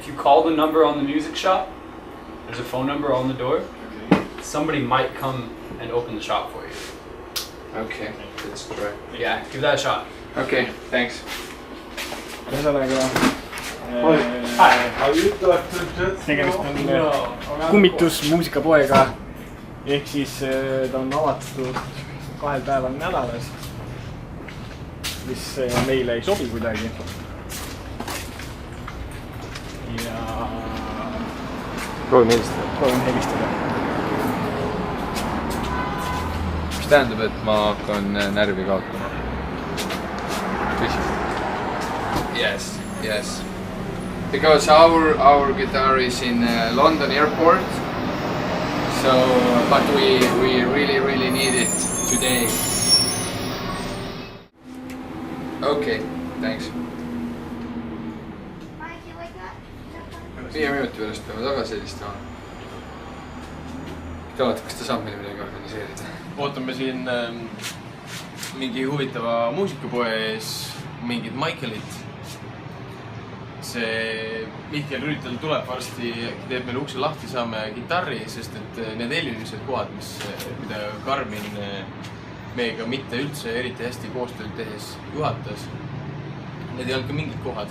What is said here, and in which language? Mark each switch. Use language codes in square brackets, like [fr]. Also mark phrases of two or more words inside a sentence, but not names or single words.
[en] if you call the number on the music shop, there's a phone number on the door. Somebody might come and open the shop for you. Okay, let's try. Yeah, give that a shot. Okay, thanks. [et] ühesõnaga [en] Are you Dr. Jet? [et] tegemist on kummitusmuusikapoega ehk siis ta on avatud 2 päeval nädalas, mis meile ei sobi kuidagi. Ja proovime helistada. proovime helistada. Mis tähendab, et ma hakkan närvi kaotama? [en] Yes, yes. Because our guitar is in London airport, so but we really need it today. Okay, thanks. [et] 5 minuti pärast peame tagasi helistama. Te vaata, kas ta saab meile midagi organiseerida? Ootame siin mingi huvitava muusikapoe ees mingid Michaelit. See Mihkel Rüütel tuleb varsti, teeb meil ukse lahti, saame gitarri, sest et need eelmised kohad, mida Karmin meiega mitte üldse eriti hästi koostööd tehes juhatas, need ei olnud ka mingid kohad.